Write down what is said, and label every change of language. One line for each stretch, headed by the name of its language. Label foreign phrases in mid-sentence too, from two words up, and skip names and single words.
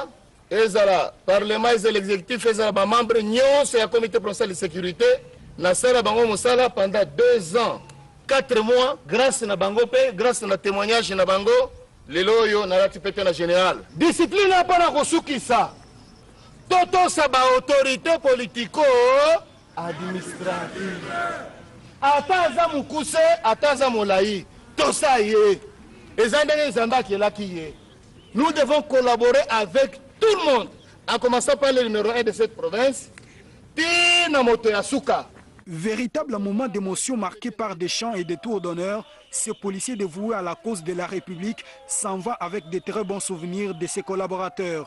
Lingala: ezala parlement ezala l'exécutif ezala bamembre nyonso ya
French: comité provincial de sécurité
Lingala: nasala bango mosala
French: pendant 2 ans 4 mois
Lingala: grâce na bango pe grâce na témoignage na bango lelo oyo nalati pete na
French: général discipline
Lingala: apana kosukisa totosa baautorité
French: politico administrative
Lingala: ata aza mokuse ata aza molai tosa ye eza ndenge nzambe akelaki ye.
French: Nous devons collaborer avec tout le monde en commençant par le numéro 1 de cette province
Lingala: tina moto ya suka.
French: Véritable moment d'émotion marqué par des chants et des tours d'honneur, ce policier dévoué à la cause de la République s'en va avec de très bons souvenirs de ses collaborateurs.